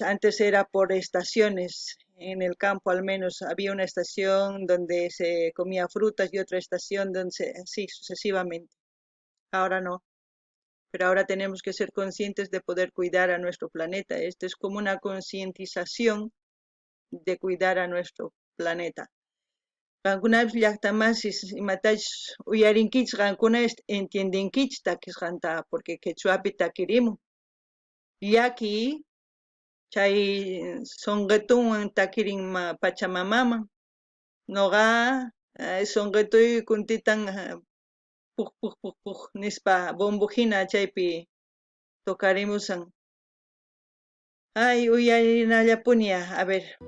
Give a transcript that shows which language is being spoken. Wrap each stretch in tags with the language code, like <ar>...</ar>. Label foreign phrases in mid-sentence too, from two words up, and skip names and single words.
<es>Antes era por estaciones. En el campo al menos había una estación donde se comía frutas y otra estación donde así sucesivamente. Ahora no. Pero ahora tenemos que ser conscientes de poder cuidar a nuestro planeta. Esto es como una concientización de cuidar a nuestro planeta.</es> <qu>Qankunapish llaqtamasis imatash uyarinkichis qankuna entiendenkichis takisqanta porque quechuapi takirimun. Llaki chay sonqetuwan takirinma Pachamamaman. Noqa sonqetuy kuntitan puj nispa bombohina chaypi tokarimusan. Ay, uyarinallapuña,</qu> <es>a ver.</es>